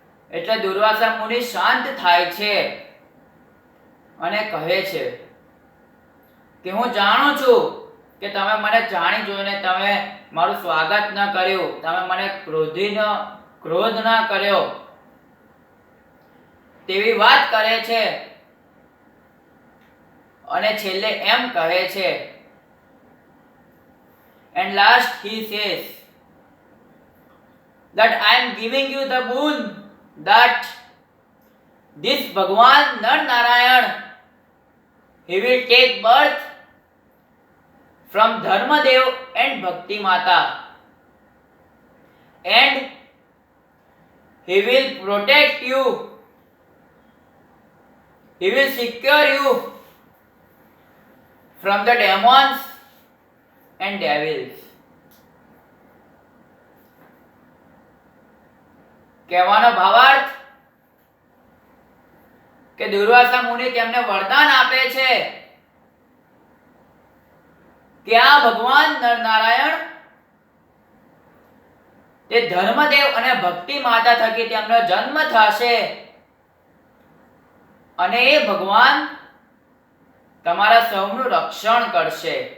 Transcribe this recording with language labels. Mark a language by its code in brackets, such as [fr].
[gu] એટલે દુર્વાસા મુનિ શાંત થાય છે અને કહે છે કે હું જાણું છું કે તમે મને જાણી જોઈને તમે મારું સ્વાગત ન કર્યું, તમે મને ક્રોધ ન કર્યો, તેવી વાત કરે છે. અને છેલ્લે એમ કહે છે, [en] and last he says that I am giving you the boon that this Bhagwan Nar Narayan, he will take birth from Dharmadev and Bhakti Mata, and he will protect you, he will secure you from the demons and devils. [gu] કહેવાનો ભાવાર્થ કે દુર્વાસા મુનિ તેમને વરદાન આપે છે કે આ ભગવાન નરનારાયણ તે ધર્મદેવ અને ભક્તિ માતા થકી તેમનો જન્મ થશે અને એ ભગવાન તમારા સૌનું રક્ષણ કરશે.